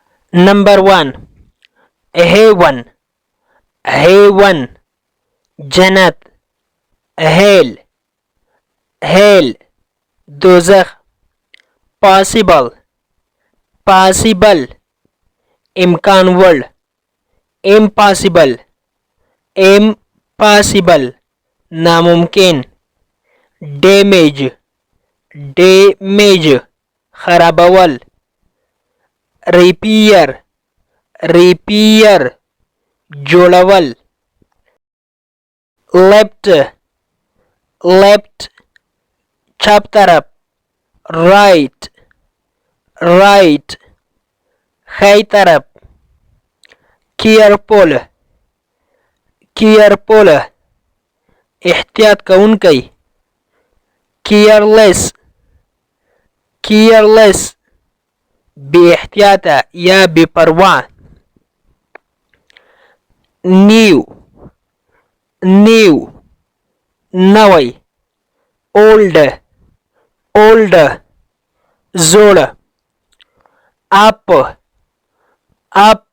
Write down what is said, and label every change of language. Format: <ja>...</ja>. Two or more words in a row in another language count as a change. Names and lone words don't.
<en>Number 1. Heaven, heaven. جنت. hell, hell. دوزخ. possible, possible.</en> <ps>امکان وړ.</ps> <en>impossible, impossible. ناممکن. damage, damage. خرابول. repair, repair. جوړول. left, left.</en> <ps>چپ طرف.</ps> <en>right, right.</en> <ps>ښی طرف.</ps> <en>careful, careful.</en> <ps>احتیاط کوونکی.</ps> <en>careless, careless.</en> <ps>بی احتیاطه یا بی پروا.</ps> <en>new, new. نوی. old, old. زوړ. up, up.</en>